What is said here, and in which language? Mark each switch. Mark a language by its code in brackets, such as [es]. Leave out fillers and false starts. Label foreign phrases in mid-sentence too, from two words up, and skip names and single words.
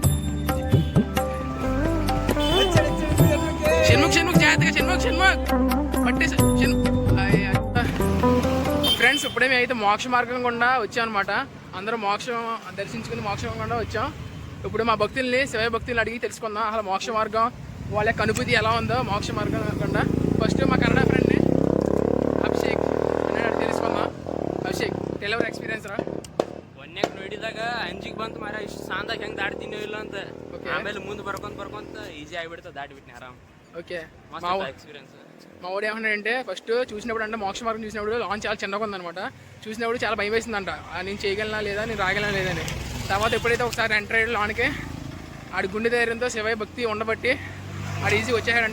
[te] షణ్ముఖ్ జాగ్రత్తగా, షణ్ముఖ్ పట్టే. ఫ్రెండ్స్, ఇప్పుడే మేము అయితే మోక్ష మార్గం గుండా వచ్చాం అనమాట. అందరూ మోక్షం దర్శించుకుని మోక్షం గుండా వచ్చాం. ఇప్పుడు మా భక్తుల్ని, శివయ్య భక్తుల్ని అడిగి తెలుసుకుందాం అసలు మోక్ష మార్గం వాళ్ళ యొక్క అనుభూతి ఎలా ఉందో మోక్ష మార్గం గుండా. ఫస్ట్ మా కన్నడ ఫ్రెండ్ని ಅಭಿಷೇಕ್ ಅಡಿಗಿ తెలుసుకుందాం. [en] ಅಭಿಷೇಕ್, tell our experience ರಾ. [kn] ಒನ್ಯಾಗ ನೋಡಿದಾಗ ಅಂಜಿಗೆ ಬಂತು ಮಾರ, ಇಷ್ಟು ಸಾಂದಾಗ ಹೆಂಗೆ ದಾಟ್ತೀನೋ ಇಲ್ಲ ಅಂತ. ಆಮೇಲೆ ಮುಂದೆ ಬರ್ಕೊಂತ ಈಜಿ ಆಗಿಬಿಡ್ತಾ ದಾಟಿಬಿಟ್ನಿ ಆರಾಮ್. [te] ఓకే, ఎక్స్పీరియన్స్. మా వాడు ఏమన్నాడంటే ఫస్ట్ చూసినప్పుడు అంటే మోక్ష మార్గం చూసినప్పుడు లాంచ్ చాలా చిన్నగా ఉందన్నమాట. చూసినప్పుడు చాలా భయం వేసిందంట, నేను చేయగలనా లేదా, నేను రాగలనా లేదని. తర్వాత ఎప్పుడైతే ఒకసారి ఎంటర్ అయ్యాడు లోనికి, ఆడి గుండె ధైర్యంతో శివయ్య భక్తి ఉండబట్టి ఆడు ఈజీ వచ్చేసాడంట.